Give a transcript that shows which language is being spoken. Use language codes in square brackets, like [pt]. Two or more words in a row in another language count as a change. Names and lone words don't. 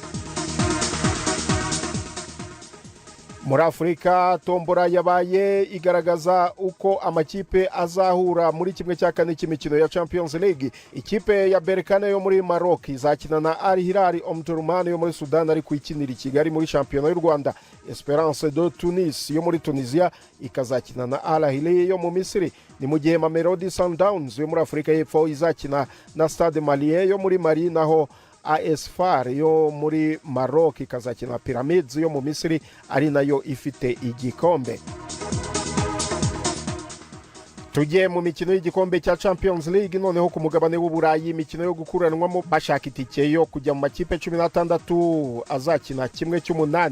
[rw] Muri Afrika tombora yabaye igaragaza uko amakipe azahura muri kimwe cya kane cy'imikino ya Champions League. Ikipe ya Berkane yo muri Maroc izakina na Al Hilal Omdurman yo muri Sudan ari kwikinira i Kigali muri shampiyona y'u Rwanda. Esperance de Tunis yo muri Tunisia ikazakina na Al Ahly yo mu Misiri. Ni mu gihe Mamelodi Sundowns yo muri Afrika y'Epfo izakina na Stade Malien yo muri Mali, naho AS FAR yo muri Maroc ikazakina Pyramids yo mu Misiri ari nayo ifite igikombe. Tugiye mu mikino y'igikombe cya Champions League noneho ku mugabane w'Uburayi, imikino yo gukuranwamo bashaka itike yo kujya mu makipe 16 azakina kimwe cy'umunani.